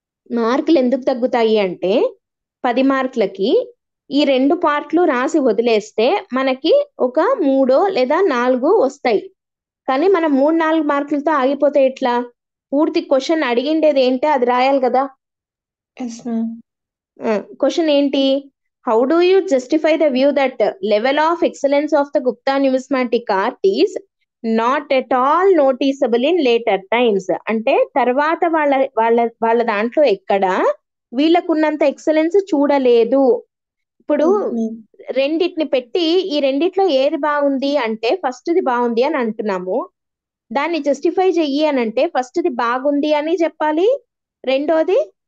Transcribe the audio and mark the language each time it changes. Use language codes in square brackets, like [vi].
[te] మార్కులు ఎందుకు తగ్గుతాయి అంటే 10 మార్కులకి ఈ 2 పార్ట్లు రాసి వదిలేస్తే మనకి ఒక 3 లేదా 4 వస్తాయి. కానీ మనం 3-4 మార్కులతో ఆగిపోతే ఎట్లా? పూర్తి క్వశ్చన్ అడిగిండేది ఏంటో అది రాయాలి కదా. [en] Yes ma'am. [te] క్వశ్చన్ ఏంటి? [en] How do you justify the view that level of excellence of the Gupta numismatic art is not at all noticeable in later times? [te] అంటే తర్వాత వాళ్ళ దాంట్లో ఎక్కడ వీళ్ళకున్నంత ఎక్సలెన్స్ చూడలేదు. ఇప్పుడు రెండిటిని పెట్టి ఈ రెండిట్లో ఏది బాగుంది అంటే ఫస్ట్ది బాగుంది అని అంటున్నాము. దాన్ని జస్టిఫై చెయ్యి అని అంటే ఫస్ట్ది బాగుంది అని చెప్పాలి, రెండోది